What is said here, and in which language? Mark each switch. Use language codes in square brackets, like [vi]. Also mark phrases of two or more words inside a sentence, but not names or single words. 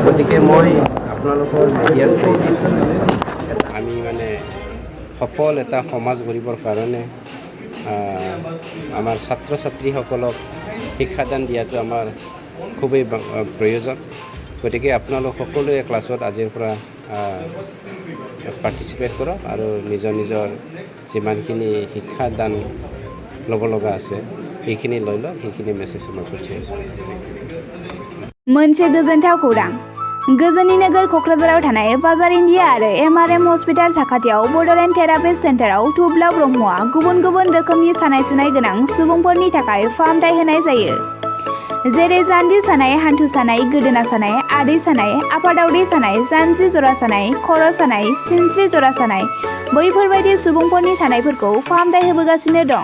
[as] গতিকে মই আপোনালোকৰ মিডিয়াৰ থ্ৰুদি আমি সফল এটা সমাজ গঢ়িবৰ কাৰণে আমাৰ ছাত্ৰ ছাত্ৰীসকলক শিক্ষাদান দিয়াটো আমাৰ খুবেই প্ৰয়োজন। গতিকে আপোনালোক সকলোৱে ক্লাছত আজিৰ পৰা পাৰ্টিচিপেট কৰক আৰু নিজৰ নিজৰ যিমানখিনি শিক্ষাদান ল'ব লগা আছে সেইখিনি লৈ লওক। সেইখিনি মেছেজ মই পঠিয়াইছোঁ। [brx] मोनसे गोजोनथाव खौरां। गोजोननि नोगोर क'क्राझाराव थानाय बाजार इन्डिया आरो MRM हस्पिटाल साखाथियाव बड'लेण्ड थेरापिस्ट सेन्टाराव थुब्ला ब्रह्मआ गुबुन गुबुन रोखोमनि सानाय सुनाय गोनां सुबुंफोरनि थाखाय फाहामथाय होनाय जायो। जेरै जान्जि सानाय, हान्थु सानाय, गोदोना सानाय, आदै सानाय, आफादावदै सानाय, जानजि जरा सानाय, खर' सानाय, सिनस्रि जरा सानाय बैफोरबायदि सुबुंफोरनि सानायफोरखौ फाहामथाय होबोगासिनो दं।